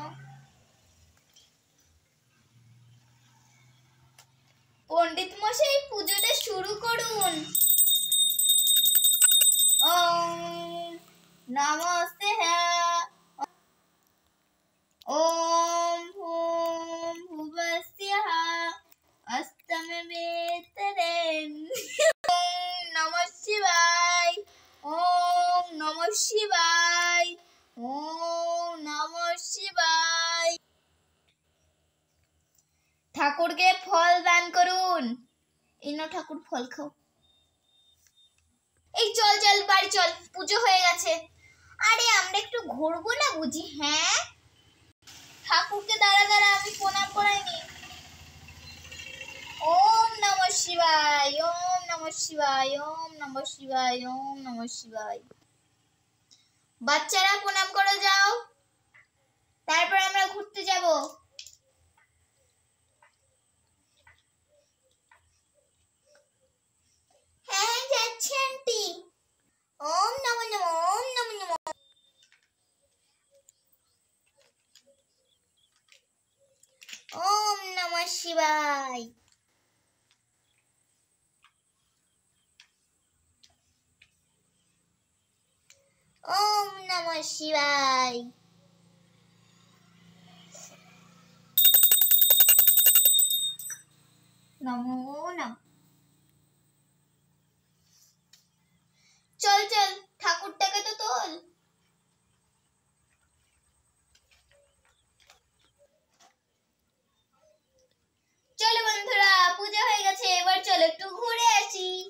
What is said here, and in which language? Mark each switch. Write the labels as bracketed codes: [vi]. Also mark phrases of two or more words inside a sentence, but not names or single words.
[bn] পণ্ডিত মশাই পুজোটা শুরু করুন। [sa] ওম নমস্তে ওম ভূম ভুবস্যঃ অস্তমবেতরেন। ওম নমঃ শিবায় ওম নমঃ শিবায় ওম নমঃ শিবায়। [bn] ঠাকুরকে ফল দান করুন। এই নাও ঠাকুর, ফল খাও। এই চল চল বাড়ি চল, পুজো হয়ে গেছে। আরে আমরা একটু ঘুরবো না বুঝি? হ্যাঁ ঠাকুরকে দাঁড়া দাঁড়া আমি প্রণাম করাইনি। [sa] ওম নমঃ শিবায় ওম নমঃ শিবায় ওম নমঃ শিবায় ওম নমঃ শিবায়। [bn] বাচ্চারা প্রণাম করে যাও, তারপর আমরা ঘুরতে যাব। হ্যাঁ যাচ্ছি আন্টি। [sa] ওম নমঃ নমঃ ওম নমঃ নমঃ ওম নমঃ শিবায়। ওম নমঃ শিবায়। নমো নমঃ। [bn] চল চল ঠাকুরটাকে তো তোল। চলো বন্ধুরা, পূজা হয়ে গেছে, এবার চলো একটু ঘুরে আসি।